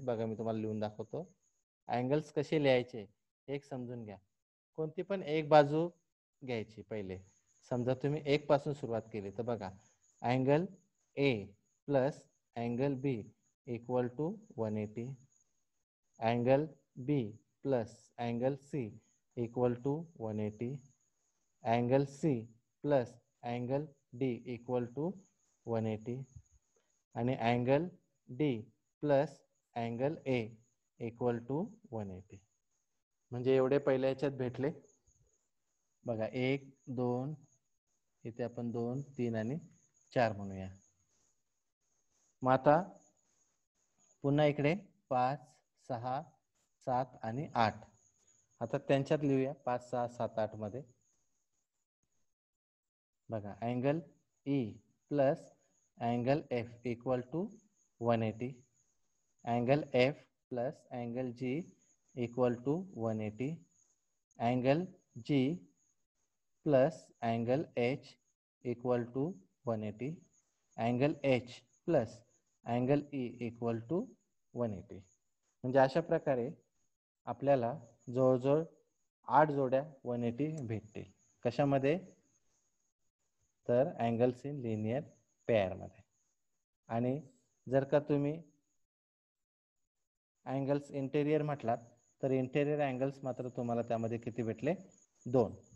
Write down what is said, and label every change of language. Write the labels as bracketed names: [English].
[Marathi] बघा, मी तुम्हाला लिहून दाखवतो. अँगल्स कसे लिहायचे एक समजून घ्या. कोणती पण एक बाजू घ्यायची पहिले. समजा तुम्ही 1 पासून सुरुवात केली तर बघा, [English] Angle A plus angle B equal to 180. Angle B plus angle C equal to 180. Angle C plus angle D equal to 180. आणि angle D plus angle A equal to 180. [Marathi] म्हणजे एवढे पहिल्या याच्यात भेटले बघा, 1 2, इथे आपण 2 3 आणि 4 म्हणूया. मग आता पुन्हा इकडे 5 6 7 आणि 8. आता त्यांच्यात लिहूया 5 6 7 8 मध्ये. [English] बघा, angle E plus angle F equal to 180. Angle F plus angle G equal to 180. Angle G plus angle H equal to 180. Angle H plus angle E equal to 180. [Marathi] म्हणजे अशा प्रकारे आपल्याला जवळजवळ 8 जोड्या 180 भेटतील. कशामध्ये, तर अँगल्स इन लिनियर पेअर मध्ये. आणि जर का तुम्ही अँगल्स इंटेरियर म्हटलात तर इंटेरियर अँगल्स मात्र तुम्हाला त्यामध्ये किती भेटले, 2.